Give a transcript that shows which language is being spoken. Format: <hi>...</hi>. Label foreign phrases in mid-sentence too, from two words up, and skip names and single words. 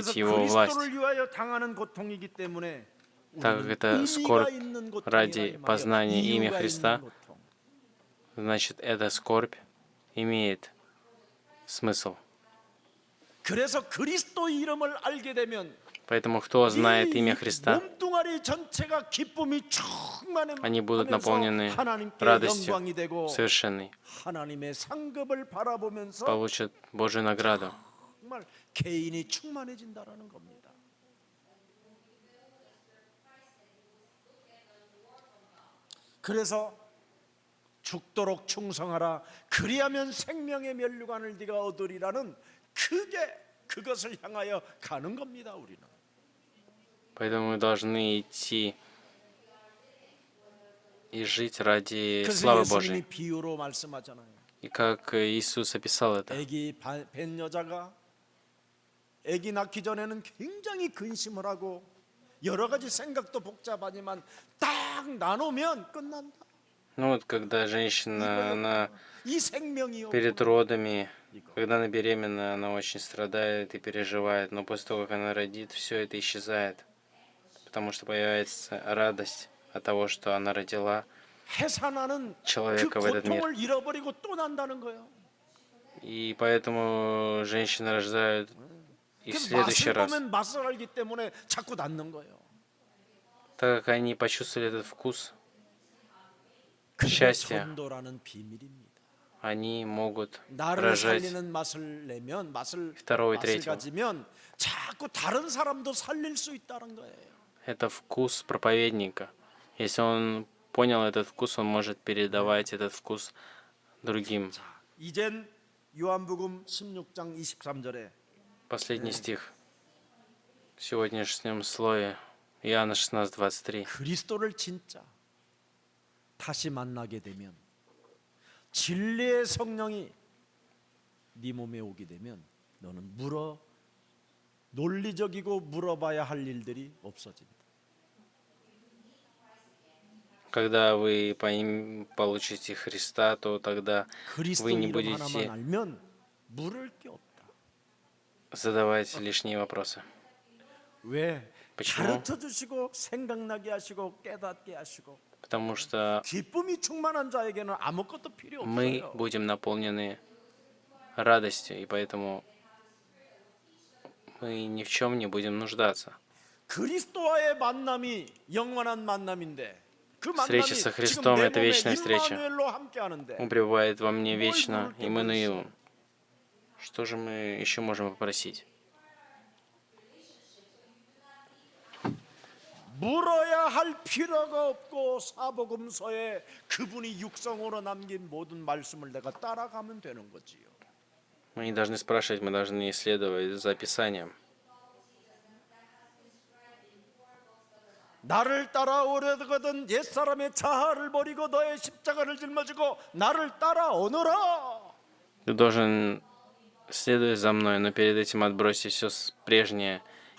<ko>그래서</ko> <ru>Его власть,</ru> <ko>그리스도를 위하여 당하는 고통이기 때문에</ko> <ru>так как</ru> <ko>우리는</ko> <ru>это скорбь</ru> <ko>의미가 있는 고통이라</ko> <ru>ради</ru> <ko>이 말이에요.</ko> <ru>познания имя</ru> <ko>이유가</ko> <ru>Христа,</ru> <ko>있는 고통.</ko> <ru>значит, эта скорбь имеет смысл.</ru> <ko>그래서 그리스도 이름을 알게 되면</ko> <ru>Поэтому кто знает имя</ru> <ko>이</ko> <ru>Христа,</ru> <ko>몸뚱아리 전체가 기쁨이</ko> <ru>они будут</ru> <ko>충만하면서</ko> <ru>наполнены</ru> <ko>하나님께</ko> <ru>радостью</ru> <ko>영광이 되고</ko> <ru>совершенной,</ru> <ko>하나님의 상급을 바라보면서</ko> <ru>получат Божью награду.</ru> <ko>정말 개인이 충만해진다라는 겁니다. 그래서 죽도록 충성하라. 그리하면 생명의 면류관을 네가 얻으리라는 그것을 향하여 가는 겁니다. 우리는.</ko> <ru>Поэтому мы должны идти и жить ради</ru> <ko>그래서</ko> <ru>славы</ru> <ko>예수님이</ko> <ru>Божьей.</ru> <ko>비유로 말씀하잖아요.</ko> <ru>И как Иисус описал это.</ru> <ko>아기 뵌 여자가 아기 낳기 전에는 굉장히 근심을 하고 여러 가지 생각도 복잡하지만 딱 나누면 끝난다.</ko> <ru>Ну вот, когда женщина, она</ru> <ko>이 생명이</ko> <ru>перед родами, когда она беременна, она очень страдает и переживает, но после того, как она родит, все это исчезает, потому что появляется радость от того, что она родила</ru> <ko>해산하는 그</ko> <ru>человека в этот мир.</ru> <ko>고통을 잃어버리고 또 난다는 거예요.</ko> <ru>И поэтому женщины рождают и в</ru> <ko>그</ko> <ru>следующий</ru> <ko>맛을</ko> <ru>раз,</ru> <ko>보면 맛을 알기 때문에 자꾸 낳는 거예요.</ko> <ru>так как они почувствовали этот вкус,</ru> <ko>그게</ko> <ru>счастья,</ru> <ko>전도라는 비밀입니다.</ko> <ru>они могут</ru> <ko>나를</ko> <ru>рожать</ru> <ko>살리는 맛을 내면 맛을</ko> <ru>второго и</ru> <ko>맛을</ko> <ru>третьего.</ru> <ko>가지면 자꾸 다른 사람도 살릴 수 있다는 거예요.</ko> <ru>Это вкус проповедника. Если он понял этот вкус, он может передавать этот вкус другим.</ru> <ko>이젠 요한복음 16장 23절에</ko> <ru>Последний стих в сегодняшнем слове Иоанна 16:23.</ru> <ko>그리스도를 진짜 다시 만나게 되면 진리의 성령이 네 몸에 오게 되면 너는 논리적이고 물어봐야 할 일들이 없어진다.</ko> <ru>Когда вы получите Христа, то тогда</ru> <ko>그리스도</ko> <ru>вы не</ru> <ko>이름 하나만</ko> <ru>будете</ru> <ko>알면 물을 게 없다.</ko> <ru>задавать лишние вопросы.</ru> <ko>왜?</ko> <ru>почему?</ru> <ko>가르쳐 주시고 생각나게 하시고 깨닫게 하시고</ko> <ru>Потому что</ru> <ko>기쁨이 충만한 자에게는 아무것도 필요</ko> <ru>мы</ru> <ko>없어요.</ko> <ru>будем наполнены радостью, и поэтому мы ни в чем не будем нуждаться.</ru> <ko>그리스도와의 만남이 영원한 만남인데 그 만남이</ko> <ru>Встреча со</ru> <ko>지금</ko> <ru>Христом</ru> <ko>내</ko> <ru>это</ru> <ko>몸에</ko> <ru>вечная встреча.</ru> <ko>임마누엘로 함께 하는데</ko> <ru>Он пребывает во мне</ru> <ko>뭘</ko> <ru>вечно,</ru> <ko>부를 게</ko> <ru>Иммануилом.</ru> <ko>뭐</ko> <ru>Что же мы еще можем попросить?</ru> <ko>물어야 할 필요가 없고 사복음서에 그분이 육성으로 남긴 모든 말씀을 내가 따라가면 되는 거지요.</ko> <ru>Мы не должны спрашивать, мы должны исследовать за Писанием.</ru> <ko>나를 따라오려거든 옛사람의 자아를 버리고 너의 십자가를 짊어지고 나를 따라오너라.</ko> <ru>Ты должен следовать за мной, но перед этим отбросить все прежнее и</ru>